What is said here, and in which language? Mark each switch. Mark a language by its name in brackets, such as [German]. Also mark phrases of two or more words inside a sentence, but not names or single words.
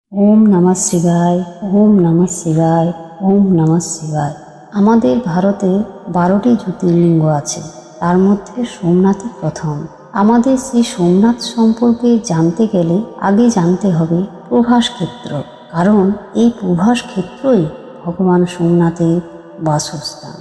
[Sanskrit] ওম নমঃ শিবায়, ওম নমঃ শিবায়, ওম নমঃ শিবায়। [Bangla] আমাদের ভারতে 12টি জ্যোতির্লিঙ্গ আছে, তার মধ্যে সোমনাথই প্রথম। আমাদের সেই সোমনাথ সম্পর্কে জানতে গেলে আগে জানতে হবে প্রভাস ক্ষেত্র, কারণ এই প্রভাস ক্ষেত্রই ভগবান সোমনাথের বাসস্থান।